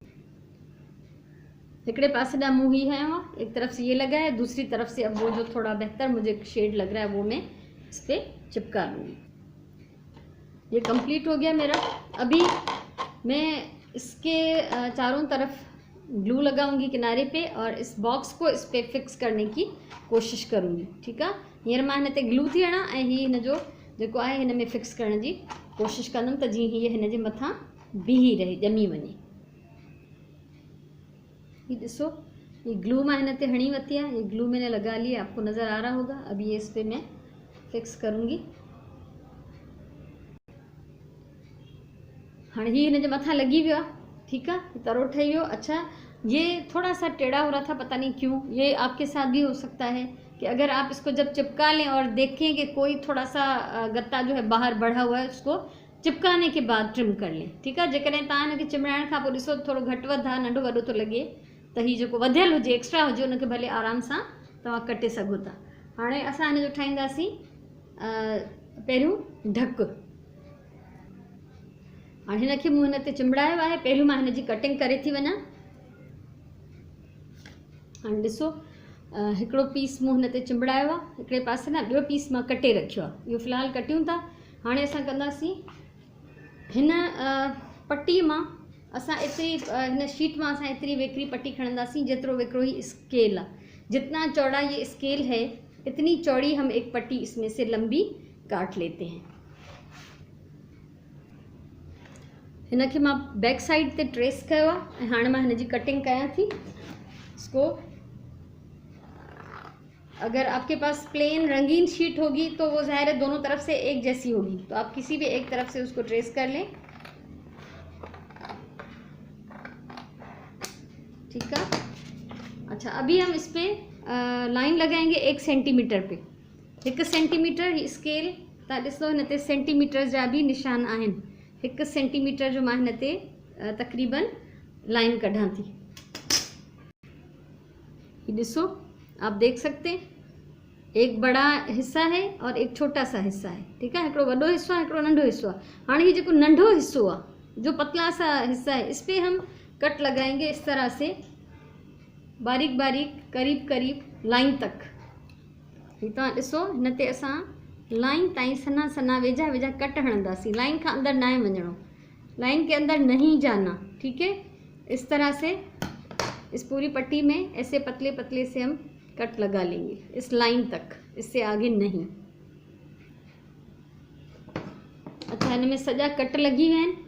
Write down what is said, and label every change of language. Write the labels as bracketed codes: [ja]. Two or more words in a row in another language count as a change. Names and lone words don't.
[sd] हिकड़े पासे ना [hi] मुँह ही है वहाँ, एक तरफ से ये लगा है, दूसरी तरफ से अब वो जो थोड़ा बेहतर मुझे शेड लग रहा है वो मैं इस पर चिपका लूँगी। ये कंप्लीट हो गया मेरा। अभी मैं इसके चारों तरफ ग्लू लगाऊंगी किनारे पे, और इस बॉक्स को इस पर फिक्स करने की कोशिश करूँगी। ठीक है। [sd] हींअर मां हिन ते ग्लू थी हणा ऐं ही हिन जो जेको आहे हिन में फिक्स करण जी कोशिश कंदमि, त जीअं हीअ हिन जे मथां बीही रहे, ॼमी वञे। ये ॾिसो, ये ग्लू मां हिन ते हणी वरिती आहे। [hi] ये ग्लू मैंने लगा लिया, आपको नज़र आ रहा होगा। अब ये इस पर मैं फिक्स करूँगी। [sd] हाँ, ही हिन जे मथां लगी वियो आहे। [hi] ठीक है। [sd] तरो ठही वियो। [hi] अच्छा, ये थोड़ा सा टेढ़ा हो रहा था, पता नहीं क्यों। ये आपके साथ भी हो सकता है कि अगर आप इसको जब चिपका लें और देखें कि कोई थोड़ा सा गत्ता जो है बाहर बढ़ा हुआ है, उसको चिपकाने के बाद ट्रिम कर लें। ठीक है। [sd] जेकॾहिं तव्हां हिनखे चिमड़ाइण खां पोइ ॾिसो थोरो घटि वधि आहे, नंढो वॾो थो लॻे, त हीउ जेको वधियल हुजे, एक्स्ट्रा हुजे, उनखे भले आराम सां तव्हां कटे सघो था। हाणे असां हिन जो ठाहींदासीं पहिरियों ढकु। हाणे हिनखे मूं हिन ते चिमड़ायो आहे। पहिरियों मां हिन जी कटिंग करे थी वञा। हाणे ॾिसो, हिकिड़ो पीस मूं हिन ते चिमड़ायो आहे, हिकिड़े पासे न ॿियो पीस मां कटे रखियो आहे। इहो फ़िलहालु कटियूं था। हाणे असां कंदासीं हिन पटीअ मां असां एतिरी हिन शीट मां असां एतिरी वेकरी पट्टी खणंदासीं जेतिरो वेकरो ही स्केल आहे। [hi] जितना चौड़ा ये स्केल है इतनी चौड़ी हम एक पट्टी इसमें से लंबी काट लेते हैं। [sd] हिनखे मां बैक साइड ते ट्रेस कयो आहे। हाणे मां हिन जी कटिंग कयां थी। [hi] इसको अगर आपके पास प्लेन रंगीन शीट होगी तो वो ज़ाहिर है दोनों तरफ से एक जैसी होगी, तो आप किसी भी एक तरफ से उसको ट्रेस कर लें। ठीक है। अच्छा, अभी हम इस पर लाइन लगाएंगे 1 सेंटीमीटर पे। [sd] 1 सेंटीमीटर स्केल तव्हां ॾिसो हिन ते सेंटीमीटर जा भी निशान आहिनि। 1 सेंटीमीटर जो मां हिन ते तकरीबन लाइन कढां थी। ये ॾिसो, [hi] आप देख सकते हैं एक बड़ा हिस्सा है और एक छोटा सा हिस्सा है। ठीक है। [sd] हिकिड़ो वॾो हिस्सो आहे, हिकिड़ो नंढो हिस्सो आहे। हाणे हीउ जेको नंढो हिस्सो आहे, [hi] जो पतला सा हिस्सा है, इस पे हम कट लगाएंगे इस तरह से, बारीक बारीक, करीब करीब लाइन तक। [sd] ही तव्हां ॾिसो, हिन ते असां लाइन ताईं सन्हा सन्हा वेझा वेझा कट हणंदासीं। लाइन खां अंदर न आहे वञिणो, [hi] लाइन के अंदर नहीं जाना। ठीक है। इस तरह से इस पूरी पट्टी में ऐसे पतले पतले से हम कट लगा लेंगे इस लाइन तक, इससे आगे नहीं। अच्छा, इनमें में सजा कट लगी हुए हैं।